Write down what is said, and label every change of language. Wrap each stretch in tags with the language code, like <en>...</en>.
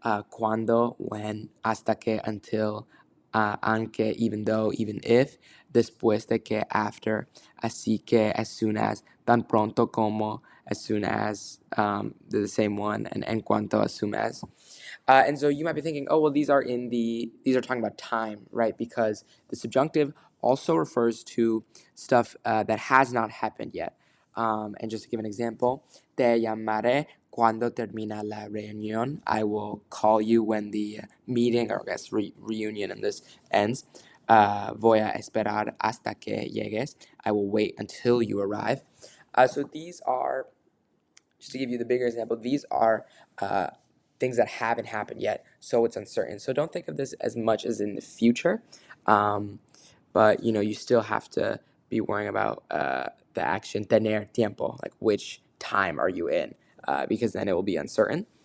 <es>Cuando,</es> <en>when,</en> <es>hasta que,</es> <en>until,</en> <es>aunque,</es> <en>even though, even if,</en> <es>después de que,</es> <en>after,</en> <es>así que,</es> <en>as soon as,</en> <es>tan pronto como,</es> <en>as soon as, they're the same one, and</en> <es>en cuanto,</es> <en>as soon as. And so you might be thinking, oh, well, these are talking about time, right? Because the subjunctive also refers to stuff that has not happened yet. And just to give an example,</en> <es>te llamaré cuando termina la reunión.</es> <en>I will call you when the meeting, or I guess reunion in this ends.</en> <es>Voy a esperar hasta que llegues.</es> <en>I will wait until you arrive. So these are, just to give you the bigger example, these are things that haven't happened yet, so it's uncertain. So don't think of this as much as in the future, but you still have to be worrying about the action</en> <es>tener tiempo,</es> <en>like which time are you in, because then it will be uncertain.</en>